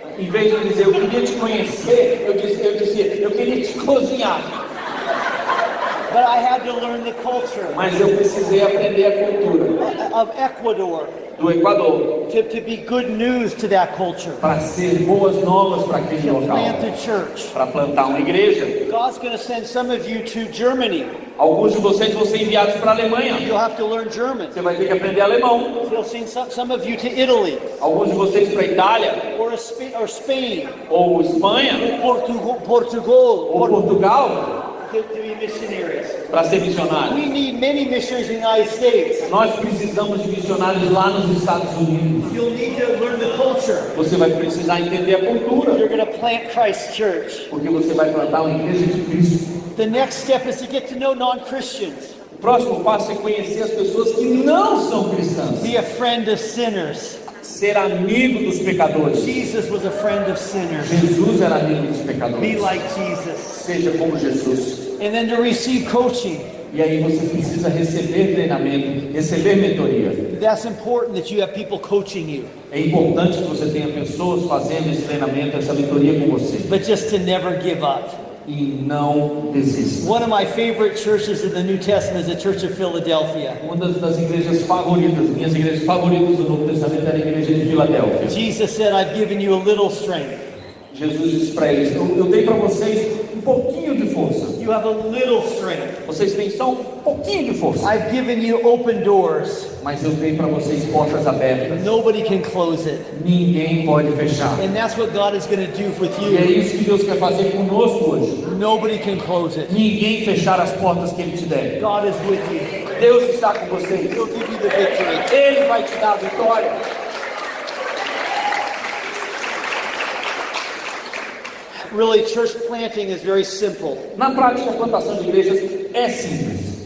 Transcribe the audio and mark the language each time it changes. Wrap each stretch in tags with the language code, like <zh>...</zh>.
<pt>Em vez de dizer eu queria te conhecer, eu dizia eu queria te cozinhar.</pt> <en>But I had to learn the culture</en> <pt>Mas eu precisei aprender a cultura</pt> <en>of Ecuador</en> <pt>do Equador</pt> <en>to be good news to that culture.</en> <pt>para ser boas novas para aquele local,</pt> <en>Plant a church.</en> <pt>para plantar uma igreja.</pt> <en>God's going to send some of you to Germany.</en> <pt>Alguns de vocês vão ser enviados para a Alemanha.</pt> <en>You'll have to learn German.</en> <pt>Você vai ter que aprender alemão.</pt> <en>He'll send some of you to Italy</en> <pt>Alguns de vocês para a Itália</pt> <en>or Spain</en> <pt>ou Espanha</pt> <en>or Portugal</en> <pt>ou Portugal</pt> <en>to be missionaries.</en> <pt>para ser missionário.</pt> <en>We need many missionaries in the United States.</en> <pt>Nós precisamos de missionários lá nos Estados Unidos.</pt> <en>You'll need to learn the culture.</en> <pt>Você vai precisar entender a cultura,</pt> <en>You're going to plant Christ Church.</en> <pt>porque você vai plantar uma igreja de Cristo.</pt> <en>The next step is to get to know non-Christians.</en> <pt>O próximo passo é conhecer as pessoas que não são cristãs.</pt> <en>Be a friend of sinners.</en> <pt>Ser amigo dos pecadores.</pt> <en>Jesus was a friend of sinners.</en> <pt>Jesus era amigo dos pecadores.</pt> <en>Be like Jesus.</en> <pt>Seja como Jesus.</pt> <en>And then to receive coaching.</en> <pt>E aí você precisa receber treinamento, receber mentoria.</pt> <en>That's important that you have people coaching you.</en> <pt>É importante que você tenha pessoas fazendo esse treinamento, essa mentoria com você.</pt> <en>But just to never give up.</en> <pt>E não desista.</pt> <en>One of my favorite churches in the New Testament is the Church of Philadelphia.</en> <pt>Uma das igrejas favoritas, minhas igrejas favoritas do Novo Testamento era a igreja de Filadélfia.</pt> <en>Jesus said, I've given you a little strength.</en> <pt>Jesus disse para eles, eu dei para vocês um pouquinho de força.</pt> <en>You have a little strength.</en> <pt>Vocês têm só um pouquinho de força.</pt> <en>I've given you open doors.</en> <pt>Mas eu dei para vocês portas abertas.</pt> <en>Nobody can close it.</en> <pt>Ninguém pode fechar.</pt> <en>And that's what God is going to do with</en> <pt>E é</pt> <en>you.</en> <pt>isso que Deus quer fazer conosco hoje.</pt> <en>Nobody can close it.</en> <pt>Ninguém fechar as portas que Ele te der.</pt> <en>God is with you.</en> <pt>Deus está com vocês.</pt> <en>He'll give you the victory.</en> <pt>Ele vai te dar a vitória.</pt> <en>Really, church planting is very simple.</en> <pt>Na prática, a plantação de igrejas é simples.</pt>